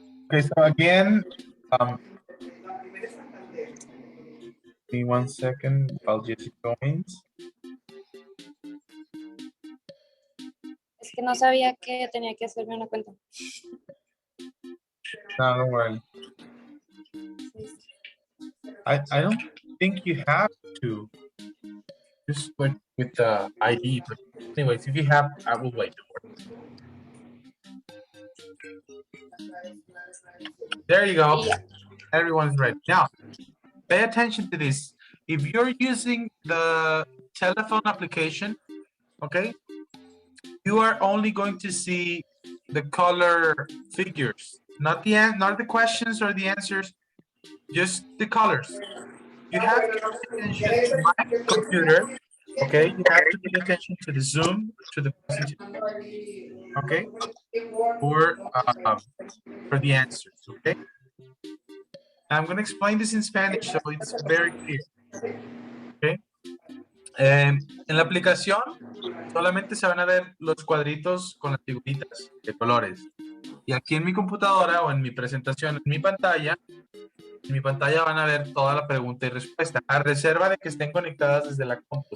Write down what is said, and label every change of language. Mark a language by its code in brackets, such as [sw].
[en] Okay, so again, give me 1 second while Jesse joins. [es] Es que no sabía que tenía que hacerme una cuenta. [en] No, don't worry. I don't think you have to. Just with the ID. But anyways, if you have, I will wait. There you go. Yeah. Everyone's ready. Now, pay attention to this. If you're using the telephone application, okay, you are only going to see the color figures, not the questions or the answers, just the colors. You have to pay attention to my computer, okay? You have to pay attention to the Zoom, to the presentation, okay? For the answers, okay? I'm going to explain this in Spanish so it's very clear, okay? [es] En la aplicación solamente se van a ver los cuadritos con las figuritas de colores. Y aquí en mi computadora o en mi presentación, en mi pantalla van a ver toda la pregunta y respuesta, a reserva de que estén conectadas desde la compu.